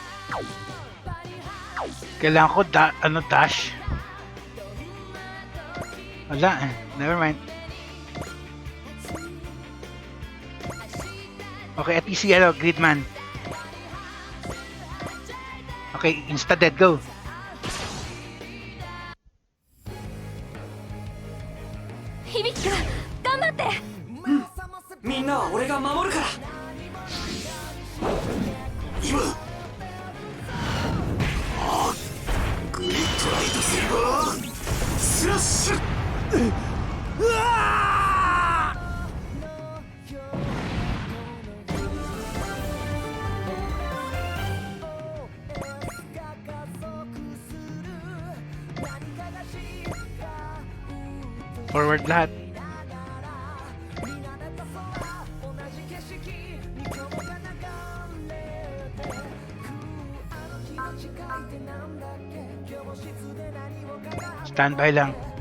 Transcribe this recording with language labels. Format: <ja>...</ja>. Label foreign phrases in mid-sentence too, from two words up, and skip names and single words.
<tl>Kailangan ko dash. Wala eh.</tl> <en>Never mind. Okay, at least Gridman. Okay, insta-dead, go.</en> <ja>響く頑張って。みんなは俺が守るから。今グリッドライトセーバースラッシュ。うわ</ja> <tl>Forward lahat. Standby lang.</tl>